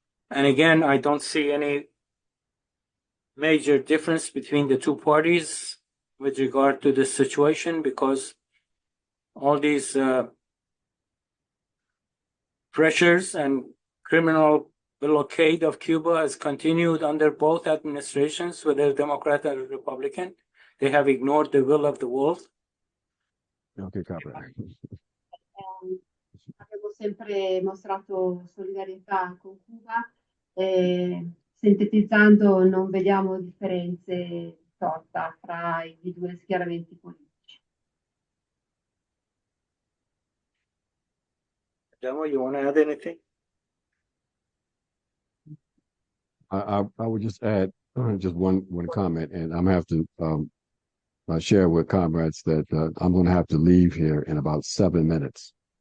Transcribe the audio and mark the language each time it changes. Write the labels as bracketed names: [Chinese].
[English] And again, I don't see any major difference between the two parties with regard to this situation, because all these pressures and criminal blockade of Cuba has continued under both administrations, whether Democrat or Republican. They have ignored the will of the world. Okay, copyright. [Italian] Abbiamo sempre mostrato solidarietà con Cuba, sintetizzando non vediamo differenze sorta fra i due schieramenti politici. [English] Demo, you want to add anything? I would just add just one comment, and I'm gonna have to share with comrades that I'm going to have to leave here in about 7 minutes.